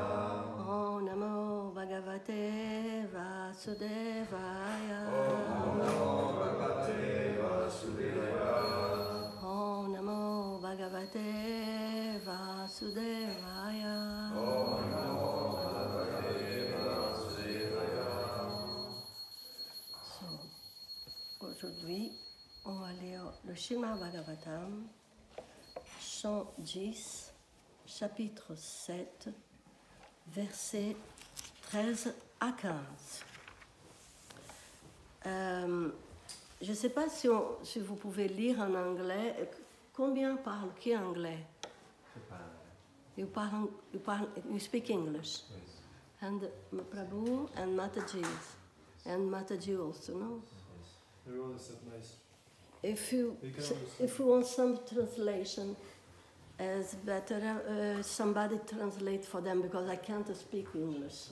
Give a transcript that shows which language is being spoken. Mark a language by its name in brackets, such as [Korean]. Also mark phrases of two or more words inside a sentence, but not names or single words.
[Sanskrit] ॐ नमो भगवते वासुदेवाय. ॐ नमो भगवते वासुदेवाय. ॐ नमो भगवते वासुदेवाय. ॐ नमो भगवते वासुदेवाय. [French] Aujourd'hui, on va lire le Srimad Bhagavatam, chant 10, chapitre 7, versets 13 à 15. Je ne sais pas si vous pouvez lire en anglais. Combien parle qui anglais? [English] You speak English. Yes. And Prabhu and Mataji. And Mataji also, no? Everyone said nice. If you want some translation, it's better somebody translate for them because I can't speak English.